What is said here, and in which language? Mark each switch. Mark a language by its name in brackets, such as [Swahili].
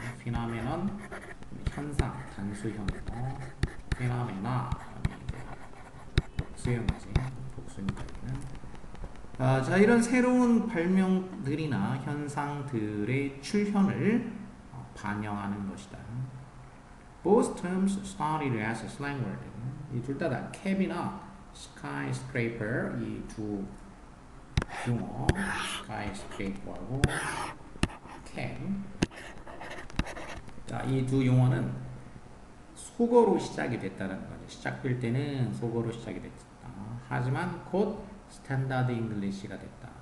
[Korean] phenomenon 현상 단수 형어 phenomena 복수형이지. 복수니까 자 이런 새로운 발명들이나 현상들의 출현을 반영하는 것이다. [English] Both terms started as a slang word. [Korean] 이 둘 다 캡이나 skyscraper 이 두 용어 skyscraper하고 캡. 자, 이 두 용어는 속어로 시작이 됐다는 거죠. 시작될 때는 속어로 시작이 됐다. 하지만 곧 스탠다드 잉글리시가 됐다.